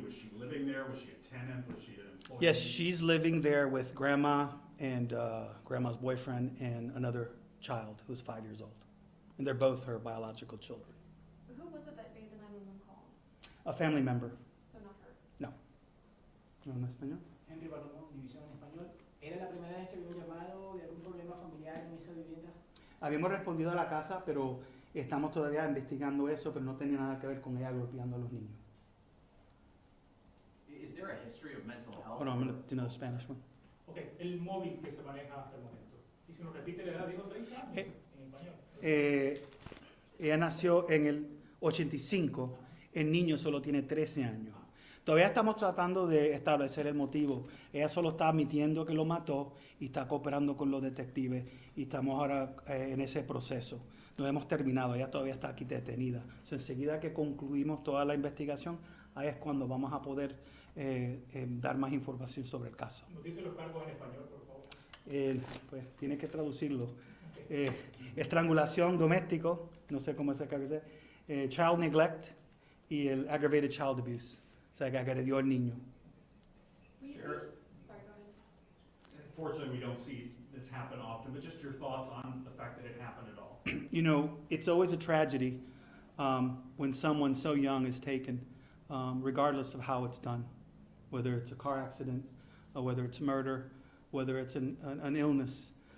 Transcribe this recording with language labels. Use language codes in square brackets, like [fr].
[en] Was she living there? Was she a tenant? Was she an employee? Yes, she's living there with grandma and grandma's boyfriend and another child who's 5 years old. And they're both her biological children. Who was it that made the 911 calls? A family member. So not her? [es] No. ¿No en español? Henry Palomo, División en Español. ¿Era la primera vez que había un llamado de algún problema familiar en esa vivienda? Habíamos respondido a la casa, pero estamos todavía investigando eso, pero no tenía nada que ver con ella golpeando a los niños. [en] Is there a history of mental health? Hold on, I'm going to do another Spanish one. [es] Ok, el móvil que se maneja hasta el momento. Y si nos repite la edad, digo 30 años en español. Ella nació en el 85, el niño solo tiene 13 años. Todavía estamos tratando de establecer el motivo. Ella solo está admitiendo que lo mató y está cooperando con los detectives y estamos ahora en ese proceso. No hemos terminado, ella todavía está aquí detenida. Enseguida que concluimos toda la investigación, ahí es cuando vamos a poder dar más información sobre el caso. ¿Nos dice los cargos en español, por favor? Pues tiene que traducirlo. Estrangulación doméstico, no sé cómo se dice, [en] child neglect [es] y el [en] aggravated child abuse. [es] O sea, que agredió al niño. [en] Sorry, go ahead. Unfortunately, we don't see this happen often, but just your thoughts on the fact that it happened at all. You know, it's always a tragedy when someone so young is taken, regardless of how it's done, whether it's a car accident, or whether it's murder, whether it's an illness.